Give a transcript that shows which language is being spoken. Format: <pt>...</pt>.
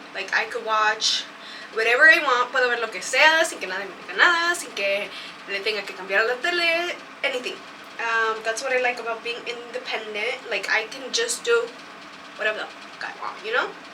<en>Like I could watch whatever I want.</en> <es>Puedo ver lo que sea sin que nadie me diga nada, sin que le tenga que cambiar la tele,</es> <en>anything. That's what I like about being independent. Like I can just do whatever the fuck I want, you know?</en>